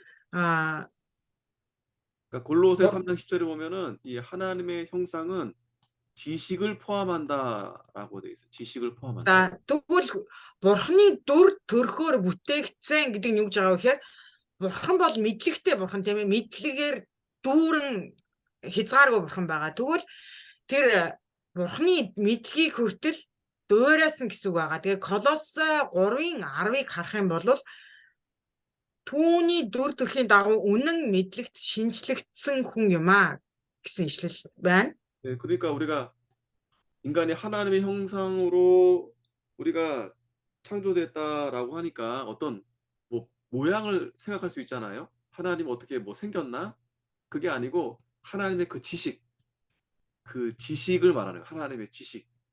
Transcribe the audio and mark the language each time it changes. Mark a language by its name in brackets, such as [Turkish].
[Korean] 그러니까 골로새 3장 10절에 보면은 이 하나님의 형상은 지식을 포함한다라고 돼 있어요. 지식을 포함한다. [Mongolian] Тэгвэл Бурхны дүр төрхөөр бүтээгдсэн гэдэг нь юу гэж байгаа вэ гэхээр Бурхан бол мэдлэгтэй бурхан тийм ээ. Мэдлэгээр дүүрэн хязгааргүй бурхан байгаа. Тэгвэл тэр Бурхны мэдлэгийг хүртэл дуурайсан гэсэн үг байгаа. Тэгээ Колоссе 3:10-ыг харах юм бол түүний дүр төрхийн дагуу үнэн мэдлэгт шинжлэгдсэн хүн юм аа гэсэн ишлэл байна. [Korean] 네, 그러니까 우리가 인간이 하나님의 형상으로 우리가 창조됐다라고 하니까 어떤 뭐 모양을 생각할 수 있잖아요. 하나님 어떻게 뭐 생겼나? 그게 아니고 하나님의 그 지식을 말하는 거예요. 하나님의 지식.